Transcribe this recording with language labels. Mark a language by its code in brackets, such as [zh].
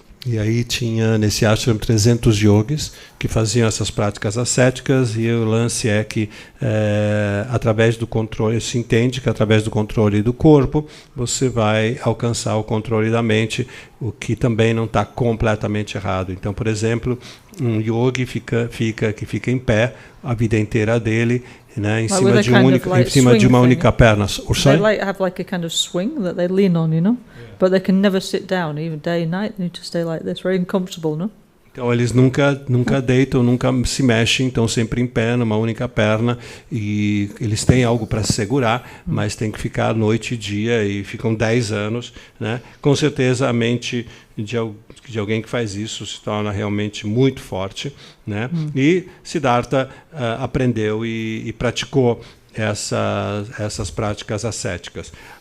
[pt] E aí tinha nesse ashram 300 yogis que faziam essas práticas ascéticas, e o lance é que através do controle, se entende que através do controle do corpo você vai alcançar o controle da mente, o que também não está completamente errado. Então, por exemplo, um yogi que fica em pé a vida inteira dele, em cima de uma única perna. [en] They have like a kind of swing that they lean on, But they can never sit down, even day and night. They need to stay like this, very uncomfortable, no? [pt] Então eles nunca deitam, nunca se mexem, estão sempre em pé, numa única perna, e eles têm algo para se segurar, mas tem que ficar noite e dia, e ficam 10 anos, Com certeza a mente de alguém que faz isso se torna realmente muito forte, E Siddhartha aprendeu e praticou essas práticas ascéticas.